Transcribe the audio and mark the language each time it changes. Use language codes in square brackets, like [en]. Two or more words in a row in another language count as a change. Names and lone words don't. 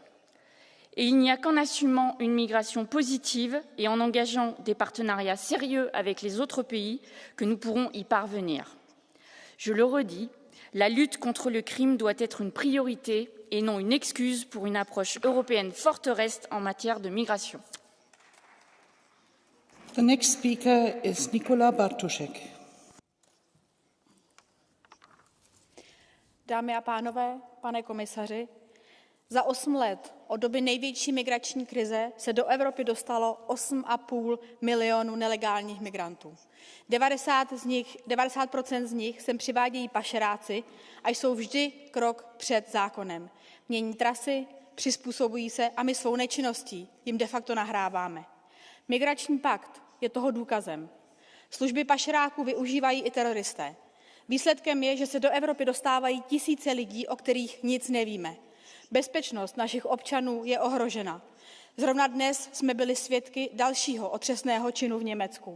[fr] Et il n'y a qu'en assumant une migration positive et en engageant des partenariats sérieux avec les autres pays que nous pourrons y parvenir. Je le redis, la lutte contre le crime doit être une priorité et non une excuse pour une approche européenne forteresse en matière de migration. [en] The next speaker is Nikola Bartošek. [cs] Dámy a pánové, pane komisaři, za 8 let od doby největší migrační krize se do Evropy dostalo 8,5 milionu nelegálních migrantů. 90% z nich sem přivádějí pašeráci a jsou vždy krok před zákonem. Mění trasy, přizpůsobují se a my svou nečinností jim [la] de facto [cs] nahráváme. Migrační pakt je toho důkazem. Služby pašeráků využívají i teroristé. Výsledkem je, že se do Evropy dostávají tisíce lidí, o kterých nic nevíme. Bezpečnost našich občanů je ohrožena. Zrovna dnes jsme byli svědky dalšího otřesného činu v Německu.